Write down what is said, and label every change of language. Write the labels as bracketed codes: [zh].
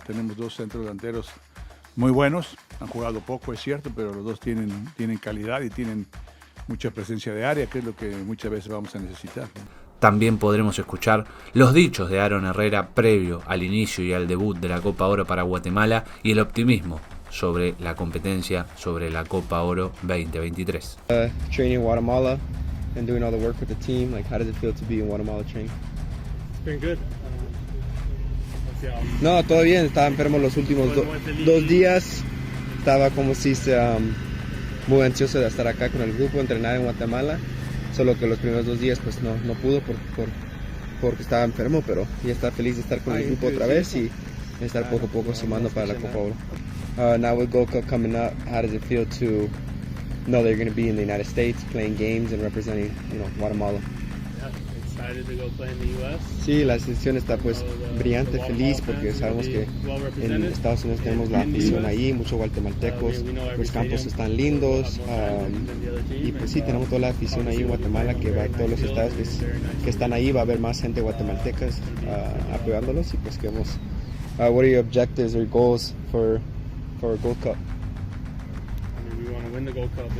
[es] Tenemos 2 centros delanteros muy buenos, han jugado poco, es cierto, pero los dos tienen calidad y tienen mucha presencia de área, que es lo que muchas veces vamos a necesitar, ¿no? También podremos escuchar los dichos de Aaron Herrera previo al inicio y al debut de la Copa Oro para Guatemala y el optimismo sobre la competencia, sobre la Copa Oro 2023. [en] Training in Guatemala and doing all the work with the team, like how does it feel to be in Guatemala training? It's been good. [es] No, todo bien, estaba enfermo los últimos 2 días, estaba como si muy ansioso de estar acá con el grupo, entrenar en Guatemala. Solo que los primeros 2 días pues no pudo porque estaba enfermo, pero ya está feliz de estar con el grupo otra vez y estar poco a poco sumando para la Copa Oro. [en] Now with Gold Cup coming up, how does it feel to know they're going to be in the United States playing games and representing, Guatemala? Excited to go play in the US. [es] Sí, la selección está pues brillante, feliz porque sabemos que en Estados Unidos tenemos la afición ahí, muchos guatemaltecos, los campos están lindos y pues sí, tenemos toda la afición ahí en Guatemala que va a todos los estados que están ahí, va a haber más gente guatemaltecas apoyándolos y pues queremos. [en] What are your objectives or goals for Gold Cup? We want to win the Gold Cup.